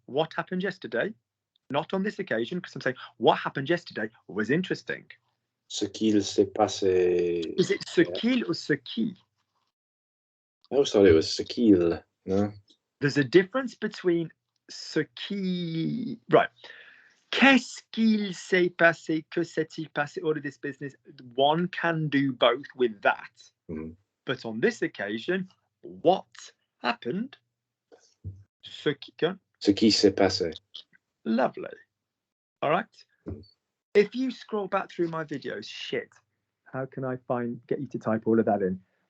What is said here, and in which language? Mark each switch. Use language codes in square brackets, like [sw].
[en] What happened yesterday? Not on this occasion, because I'm saying what happened yesterday was interesting. [fr] Ce qu'il s'est passé. [en] Is it ce qu'il or ce qui? I always thought it was ce qu'il. No? There's a difference between ce qui. Right. [fr] Qu'est-ce qu'il s'est passé? Que s'est-il passé? [en] All of this business. One can do both with that. Mm. But on this occasion, what happened? [fr] Ce qui s'est passé. [en] Lovely. All right. If you scroll back through my videos, shit, how can I get you to type all of that in?